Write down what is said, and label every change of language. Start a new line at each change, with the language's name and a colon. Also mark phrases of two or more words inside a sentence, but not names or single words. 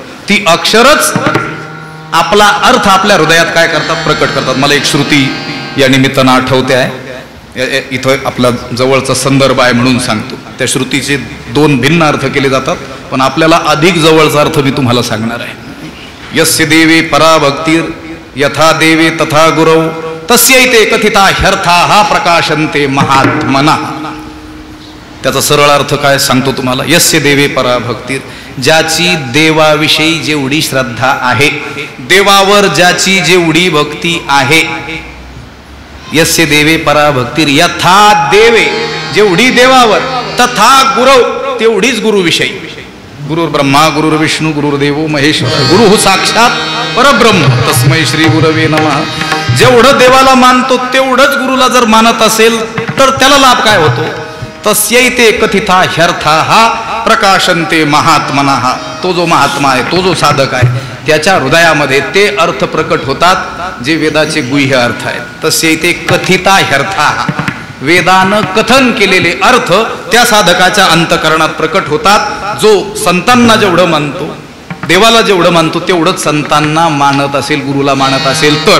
Marathi: ती अक्षरच आपला अर्थ आपल्या हृदयात काय करतात? प्रकट करतात. मला एक श्रुती या निमित्तानं आठवते आहे, इथं आपला जवळचा संदर्भ आहे म्हणून सांगतो. त्या श्रुतीचे दोन भिन्न अर्थ केले जातात, पण आपल्याला अधिक जवळचा अर्थ मी तुम्हाला सांगणार आहे.
Sanskrit: यस्य देवे परा भक्तीर यथा देवे तथा गुरव तस्यैते कथिता ह्यर्थाः प्रकाशन्ते महात्मना.
Marathi: त्याचा सरळ अर्थ काय सांगतो तुम्हाला.
Sanskrit: यस्य देवे परा भक्तीर,
Marathi: ज्याची देवाविषयी जेवढी श्रद्धा आहे, देवावर ज्याची जेवढी भक्ती आहे.
Sanskrit: यस्य देवे परा भक्तीर यथा देवे,
Marathi: जेवढी देवावर,
Sanskrit: तथा गुरव,
Marathi: तेवढीच गुरुविषयी.
Sanskrit: गुरुर् ब्रह्मा गुरुर्विष्णू गुरुर्देवो महेश्वर गुरु साक्षात परब्रह्म तस्मै श्री गुरवे नमः.
Marathi: जेवढं देवाला मानतो तेवढंच गुरुला जर मानत असेल तर त्याला लाभ काय होतो.
Sanskrit: तस्यैते कथिता ह्यर्थाः प्रकाशन्ते महात्मनः.
Marathi: तो जो महात्मा आहे, तो जो साधक आहे, त्याच्या हृदयामध्ये ते अर्थ प्रकट होतात जे वेदाचे गुह्य अर्थ आहेत.
Sanskrit: तस्यैते कथिता ह्यर्थाः,
Marathi: वेदानं कथन केलेले अर्थ त्या साधकाच्या अंतकरणात प्रकट होतात. जो संतांना जेवढं मानतो, देवाला जेवढं मानतो तेवढंच संतांना मानत असेल, गुरुला मानत असेल तर.